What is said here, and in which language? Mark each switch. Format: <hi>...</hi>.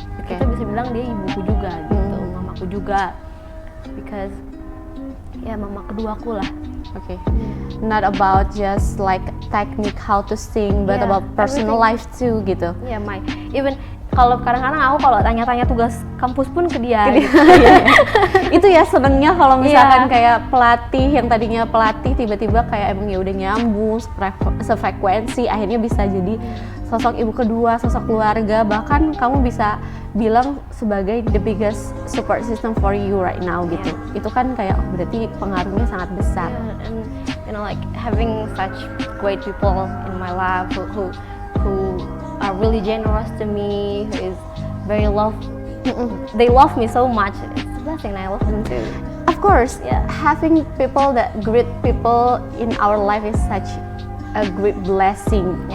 <id>Kita bisa bilang dia ibuku juga gitu, mamaku juga. Because ya mama keduaku lah.</id> <en>Not about just like technique how to sing, but about personal life too gitu. Yeah,</en> <id>even kalau kadang-kadang aku kalau tanya-tanya tugas kampus pun ke dia. Gitu. Itu ya senengnya kalau misalkan kayak pelatih yang tadinya pelatih tiba-tiba kayak emang ya udah nyambung sefrekuensi, akhirnya bisa jadi sosok ibu kedua, sosok keluarga, bahkan kamu bisa bilang sebagai</id> <en>the biggest support system for you right now</en> <id>gitu. Itu kan kayak berarti pengaruhnya sangat besar.</id> <en>And you know, like having such great people in my life who are really generous to me, who is very they love me so much. It's the blessing, I love them too. Of course, having people that great people in our life is such a great blessing.</en>